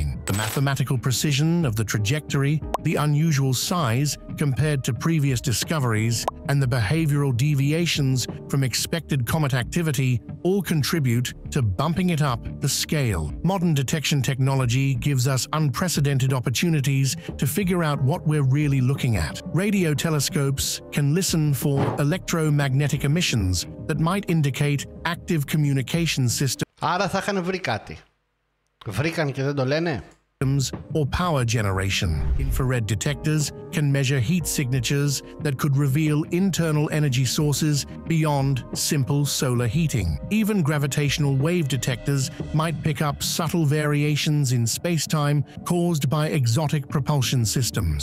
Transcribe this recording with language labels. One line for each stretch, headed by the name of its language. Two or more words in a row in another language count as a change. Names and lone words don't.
English: The mathematical precision of the trajectory, the unusual size compared to previous discoveries, and the behavioral deviations from expected comet activity all contribute to bumping it up the scale. Modern detection technology gives us unprecedented opportunities to figure out what we're really looking at. Radio telescopes can listen for electromagnetic emissions that might indicate active communication systems.
Greek: Άρα θα είχαν βρει κάτι. Βρήκαν και δεν το λένε.
English: Or power generation. Infrared detectors can measure heat signatures that could reveal internal energy sources beyond simple solar heating. Even gravitational wave detectors might pick up subtle variations in space-time caused by exotic propulsion systems.